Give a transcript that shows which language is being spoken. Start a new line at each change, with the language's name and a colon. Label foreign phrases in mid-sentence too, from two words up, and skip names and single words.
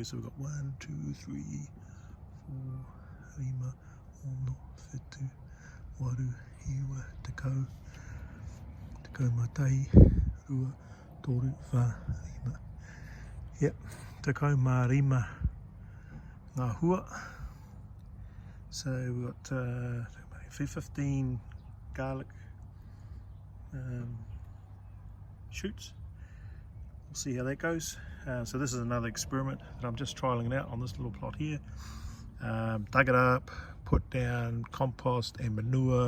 English: So we've got 1, 2, 3, 4, 5, 6, 7,
Māori: waru, hiwa, tekau, tekau matai, rua, toru, wha, rima. Yep, tekau mā rima ngā hua.
English: So we've got 15 garlic shoots. We'll see how that goes. So this is another experiment that I'm just trialing it out on this little plot here. Dug it up, put down compost and manure.